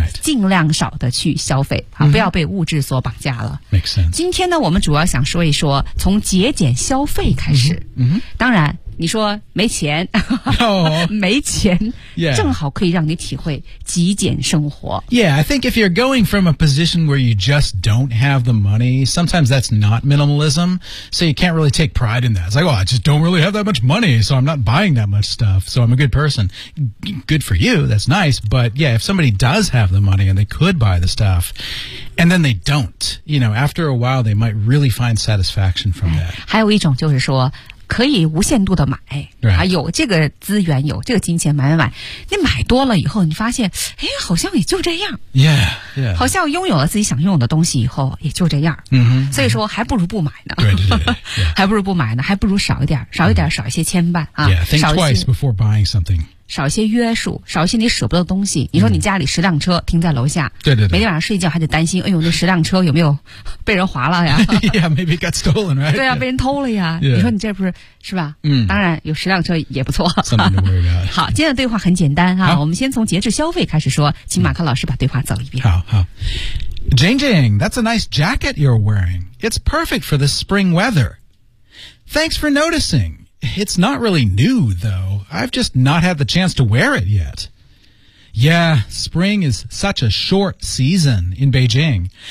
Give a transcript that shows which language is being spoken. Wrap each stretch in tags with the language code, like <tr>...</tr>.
<zh>尽量少的去消费、啊嗯、不要被物质所绑架了。</zh> <en>Makes sense.</en> <zh>今天呢我们主要想说一说从节俭消费开始、嗯、当然你说没钱、 oh, 没钱、</zh> <en>yeah.</en> <zh>正好可以让你体会极简生活。</zh> <en>Yeah, I think if you're going from a position where you just don't have the money, sometimes that's not minimalism, so you can't really take pride in that. It's like, oh, I just don't really have that much money, so I'm not buying that much stuff, so I'm a good person. Good for you, that's nice, but yeah, if somebody does have the money and they could buy the stuff, and then they don't, you know, after a while they might really find satisfaction from that.</en> <zh>还有一种就是说可以无限度的买、</zh> <en>right.</en> <zh>啊、有这个资源有这个金钱买你买多了以后你发现哎，好像也就这样</zh> <en>yeah.</en> <zh>好像拥有了自己想拥有的东西以后也就这样、 mm-hmm. 所以说还不如不买呢、 mm-hmm. 还不如不买呢还不如少一点少一点、mm-hmm. 少一些牵绊、啊、</zh> <en>yeah. Think twice before buying something.</en> <zh>少一些约束少一些你舍不得的东西你说你家里十辆车停在楼下、mm-hmm. 对每天晚上睡觉还得担心哎呦那十辆车有没有被人划了呀</zh> <en>yeah, maybe got stolen, right?</en> <zh>对啊、</zh> <en>yeah.</en> <zh>被人偷了呀、</zh> <en>yeah.</en> <zh>你说你这不是是吧、嗯、当然有十辆车也不错</zh> <en>something to worry about.</en> <zh>好今天的对话很简单哈、啊，我们先从节制消费开始说请马克老师把对话走一遍</zh> <en>好 Jane Jane, that's a nice jacket you're wearing. It's perfect for the spring weather. Thanks for noticing. It's not really new though. I've just not had the chance to wear it yet. Yeah, spring is such a short season in Beijing.</en>